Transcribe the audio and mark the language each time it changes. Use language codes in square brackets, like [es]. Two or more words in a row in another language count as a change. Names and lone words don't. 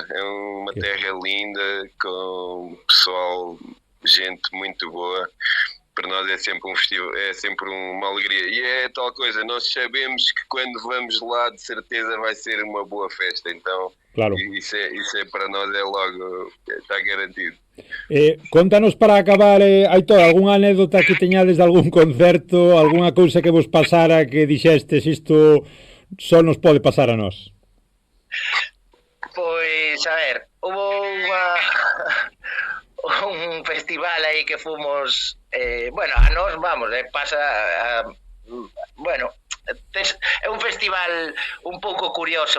[pt] É uma terra linda, com pessoal, gente muito boa. Para nós é sempre um festival, é sempre uma alegria. E é tal coisa, nós sabemos que quando vamos lá, de certeza vai ser uma boa festa. Então, claro. Isso é para nós logo, está garantido. [gl] Contanos para acabar, Aitor, algunha anécdota que teñades de algún concerto, algunha cousa que vos pasara que dixestes isto só nos pode pasar a nós? Pois, a ver, hubo un festival aí que fomos, bueno, a nós vamos, pasa, bueno, é un festival un pouco curioso